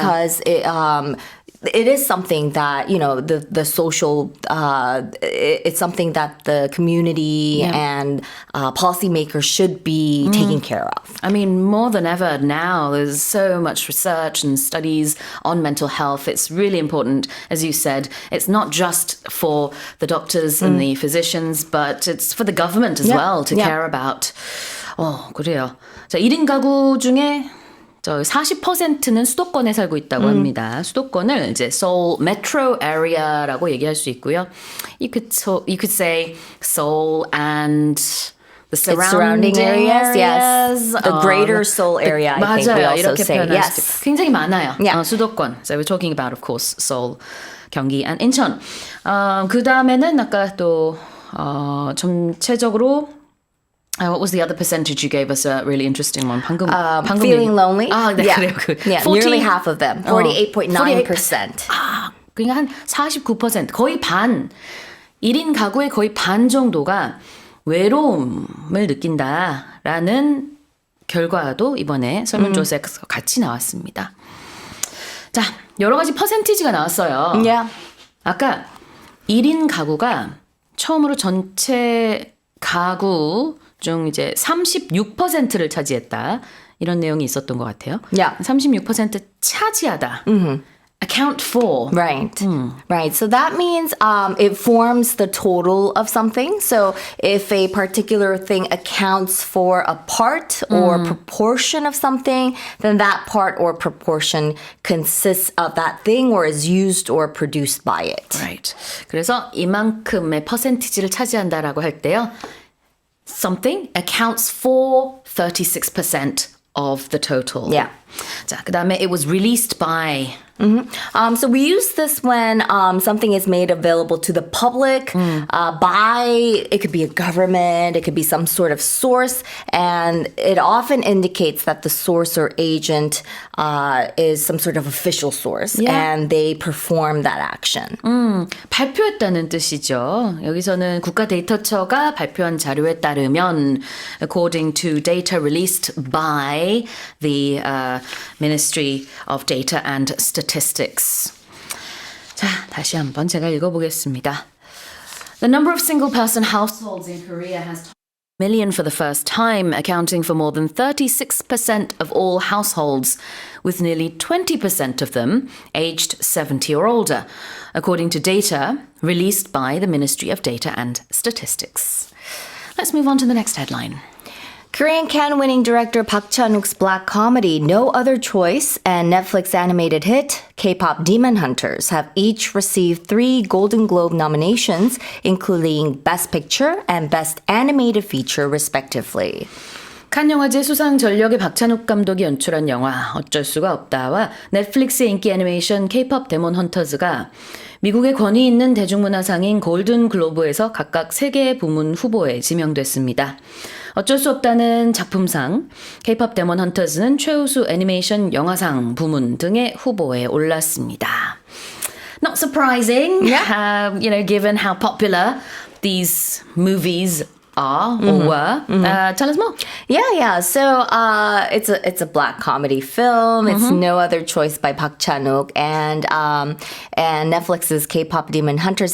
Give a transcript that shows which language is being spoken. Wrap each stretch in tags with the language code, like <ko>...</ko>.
<en>because it is something that, you know, the social, it's something that the community and policymakers should be taking care of. I mean, more than ever now, there's so much research and studies on mental health. It's really important, as you said. It's not just for the doctors and the physicians, but it's for the government as Yeah. well to Yeah. care about.</en> <ko>그래요. 자, 1인 가구 중에 40%는 수도권에 살고 있다고 합니다. 수도권을 이제</ko> <en>Seoul Metro Area</en> <ko>라고 얘기할 수 있고요.</ko> <en>You could say Seoul and the surrounding areas, yes. The greater Seoul area, I think we</en> <ko>맞아요.</ko> <en>also</en> <ko>이렇게</ko> <en>say.</en> <ko>표현할</ko> <en>Yes.</en> <ko>수도 있고. 굉장히 많아요.</ko> <en>Yeah.</en> <ko>수도권.</ko> <en>So we're talking about, of course, Seoul, 경기, and 인천.</en> <ko>그 다음에는 아까 또 전체적으로</ko> <en>What was the other percentage you gave us? A really interesting one.</en> <ko>방금</ko> <en>Feeling lonely?</en> <ko>아, 네,</ko> <en>yeah.</en> <ko>그래요. 그</ko> <en>Yeah,</en> <ko>40</ko> <en>nearly half of them. 48.9%.</en> <ko>아, 그러니까 한 49%, 거의 반. 1인 가구의 거의 반 정도가 외로움을 느낀다라는 결과도 이번에 설문조사에서 같이 나왔습니다. 자, 여러 가지 퍼센티지가 나왔어요.</ko> <en>Yeah.</en> <ko>아까 1인 가구가 처음으로 전체 가구 중 이제 36%를 차지했다. 이런 내용이 있었던 것 같아요.</ko> <en>Yeah.</en> <ko>36% 차지하다.</ko> <en>Account for. Right. Right. So that means it forms the total of something. So if a particular thing accounts for a part or proportion of something, then that part or proportion consists of that thing or is used or produced by it. Right.</en> <ko>그래서 이만큼의 퍼센티지를 차지한다라고 할 때요.</ko> <en>Something accounts for 36% of the total. Yeah.</en> <ko>자, 그다음에</ko> <en>it was released by. So we use this when something is made available to the public by, it could be a government, it could be some sort of source, and it often indicates that the source or agent is some sort of official source, Yeah. and they perform that action.</en> <ko>발표했다는 뜻이죠. 여기서는 국가데이터처가 발표한 자료에 따르면</ko> <en>according to data released by the Ministry of Data and Statistics.</en> <ko>자, 다시 한번 제가 읽어보겠습니다.</ko> <en>The number of single-person households in Korea has million for the first time, accounting for more than 36% of all households, with nearly 20% of them aged 70 or older, according to data released by the Ministry of Data and Statistics. Let's move on to the next headline. Korean Cannes-winning director Park Chan-wook's black comedy No Other Choice and Netflix animated hit K-pop Demon Hunters have each received 3 Golden Globe nominations, including Best Picture and Best Animated Feature, respectively.</en> <ko>칸 영화제 수상 전력의 박찬욱 감독이 연출한 영화 어쩔 수가 없다와 넷플릭스의 인기 애니메이션 K-pop 데몬 헌터즈가 미국의 권위 있는 대중문화상인 골든 글로브에서 각각 3개의 부문 후보에 지명됐습니다. 어쩔 수 없다는 작품상, K-pop 데몬 헌터즈는 최우수 애니메이션 영화상 부문 등의 후보에 올랐습니다.</ko> <en>Not surprising, given how popular these movies are or were. Tell us more. Yeah. So it's a black comedy film. It's No Other Choice by Park Chan-wook and Netflix's K-pop Demon Hunters.</en>